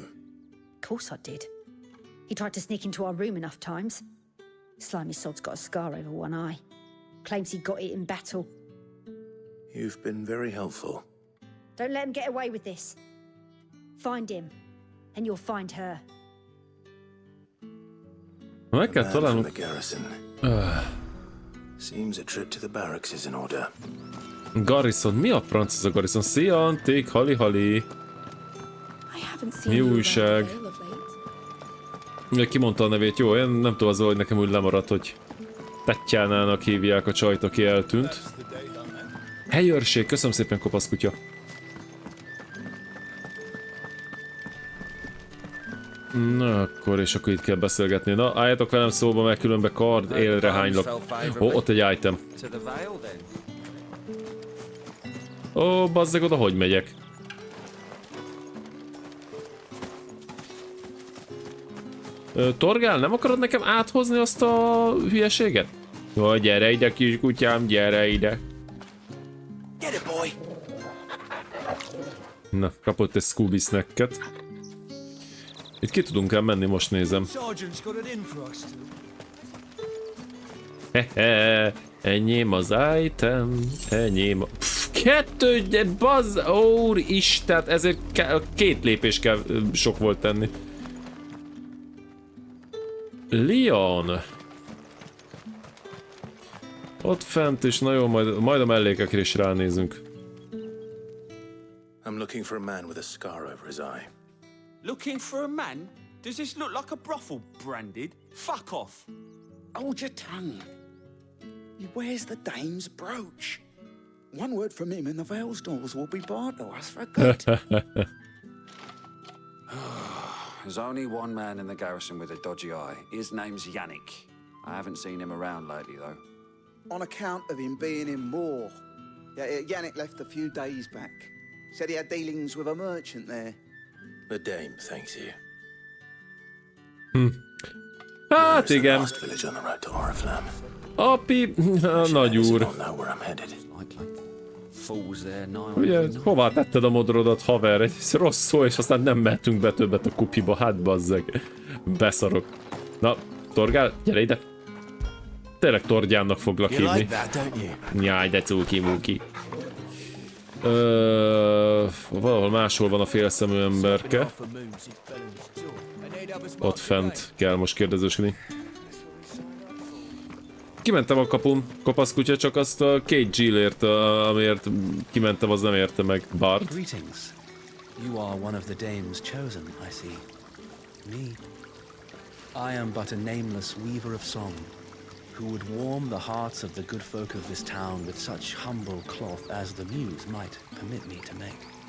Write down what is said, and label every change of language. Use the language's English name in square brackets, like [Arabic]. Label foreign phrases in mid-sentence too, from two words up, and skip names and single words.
[English] Of course I did. He tried to sneak into our room enough times. Slimy sod's got a scar over one eye. Claims he got it in battle. You've been very helpful. Don't let him get away with this. Find him, and you'll find her. [Hungarian] Meg kell [English] Man from [Hungarian] találnunk. [English] the garrison. Seems a trip to the barracks is in order. Garrison. [Hungarian] Mi a franc ez a Garrison? Szia, Anték, hali-hali. [English] I haven't seen [Hungarian] Mi [English] you around [Hungarian] újság? [English] the Vale of late. [Hungarian] Kimondta a nevét, jó? Én nem tudom, az, hogy nekem úgy lemaradt, hogy Tatjánának hívják a csajt, aki eltűnt. Helyőrség, köszönöm szépen, kopaszkutya. Na akkor, és akkor itt kell beszélgetni. Na, álljatok velem szóba, mert különben kard élre hánylak. Ó, ott egy item. [English] To the Vale then. [Hungarian] Ó, bazzeg, oda hogy megyek? Torgál, nem akarod nekem áthozni azt a hülyeséget? Ó, gyere ide, kis kutyám, gyere ide. [English] Get it, boy. [Hungarian] Na, kapott egy Scooby snacket. Itt ki tudunk el menni, most nézem. Hehe, enyém az item, enyém a... Pff, kettő, bazz, úristen, ezért két lépés kell sok volt tenni. Leon. Ott fent is, na jó, majd a mellékekre is ránézünk. [English] I'm looking for a man with a scar over his eye. Looking for a man? Does this look like a brothel, Branded? Fuck off. Hold your tongue. He wears the dame's brooch. One word from him and the Vale's doors will be barred to us for good. There's only one man in the garrison with a dodgy eye. His name's Yannick. I haven't seen him around lately, though. On account of him being in war. Yeah, Yannick left a few days back. Said he had dealings with a merchant there. The dame thanks you. [Hungarian] Hát [English] There's the [Hungarian] igen. [English] last village on the road to Oriflamme. [Hungarian] Api, nagy úr. [English] Don't know where I'm headed. Fools there, nigh [Hungarian] Ugye, hová tetted a modorodat, haver? Egy rossz szó, és aztán nem mehetünk be többet a kupiba, hát bazzeg. Beszarok. Na, Torgál, gyere ide. Tényleg Torgyánnak foglak [English] You like [Hungarian] hívni. [English] that, don't you? [Hungarian] Nyáj, de cuki-muki. Valahol máshol van a félszemű emberke. Ott fent kell most kérdezősködni. Kimentem a kapun, kopasz kutya, csak azt a 2 G-lért, amiért kimentem, az nem érte meg. [English] Bart. Greetings. You are one of the dames chosen, I see. Me. I am but a nameless weaver of song, who would warm the hearts of the good folk of this town with such humble cloth as the muse might permit me to make.